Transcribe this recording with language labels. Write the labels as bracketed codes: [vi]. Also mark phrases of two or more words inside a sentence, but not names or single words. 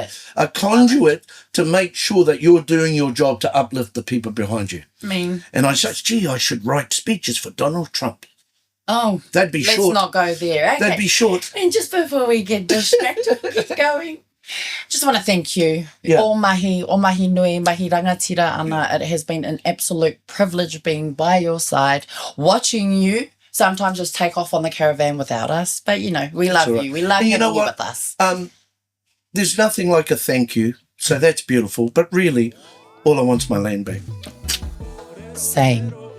[en] A conduit to make sure that you're doing your job to uplift the people behind you. And I said, gee, I should write speeches for Donald Trump. Oh, that'd be short. Let's not go there. Okay. That'd be short. And just before we get distracted, keep going. Just want to thank you. [mi] O mahi nui, mahi rangatira ana. [en] It has been an absolute privilege being by your side, watching you sometimes just take off on the caravan without us. But, you know, we love you. We love having you with us. There's nothing like a thank you. So that's beautiful. But really, all I want's my land back.